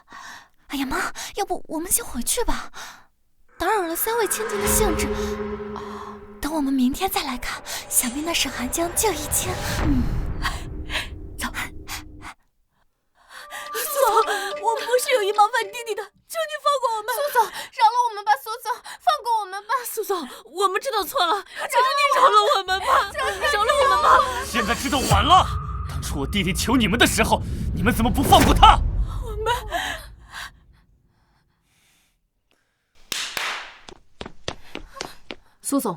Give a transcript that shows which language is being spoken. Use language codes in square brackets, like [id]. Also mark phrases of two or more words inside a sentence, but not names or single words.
[zh] 哎呀媽，要不我們先回去吧，打擾了三位千金的興致。等我們明天再來看，想必那沈寒江就已經……走。蘇總，我們不是有意冒犯弟弟的，求你放過我們。蘇總，饒了我們吧，蘇總，放過我們吧。蘇總，我們知道錯了，求求你饒了我們吧，饒了我們吧。現在知道晚了，當初我弟弟求你們的時候，你們怎麼不放過他？我們。蘇總，